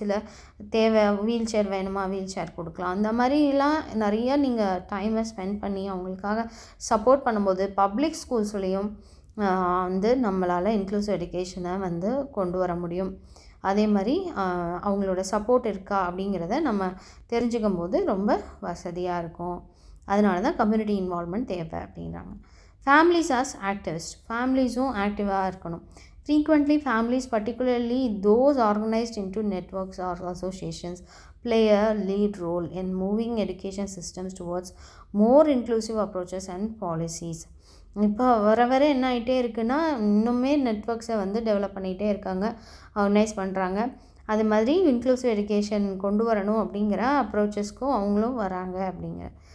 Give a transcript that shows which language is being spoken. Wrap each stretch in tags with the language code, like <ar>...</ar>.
<ta>சில தேவை, wheel chair வேணுமா வீல் சேர் கொடுக்கலாம். அந்த மாதிரிலாம் நிறைய நீங்கள் டைமை ஸ்பெண்ட் பண்ணி அவங்களுக்காக சப்போர்ட் பண்ணும்போது பப்ளிக் ஸ்கூல்ஸ்லேயும் வந்து நம்மளால் இன்க்ளூசிவ் எஜுகேஷனை வந்து கொண்டு வர முடியும். அதே மாதிரி அவங்களோட சப்போர்ட் இருக்கா அப்படிங்கிறத நம்ம தெரிஞ்சுக்கும் போது ரொம்ப வசதியாக இருக்கும். அதனால தான் கம்யூனிட்டி இன்வால்மெண்ட் தேவை அப்படின்றாங்க.</ta> <en>Families as activist.</en> <ta>ஃபேமிலிஸும் ஆக்டிவாக இருக்கணும்.</ta> <en>Frequently, families, particularly those organized into networks or associations, play a lead role in moving education systems towards more inclusive approaches and policies.</en> <ta>இப்போ வர என்ன ஆகிட்டே இருக்குன்னா இன்னுமே நெட்ஒர்க்ஸை வந்து டெவலப் பண்ணிகிட்டே இருக்காங்க, ஆர்கனைஸ் பண்ணுறாங்க. அது மாதிரி இன்க்ளூசிவ் எஜுகேஷன் கொண்டு வரணும் அப்படிங்கிற அப்ரோச்சஸ்க்கும் அவங்களும் வராங்க அப்படிங்கிற.</ta>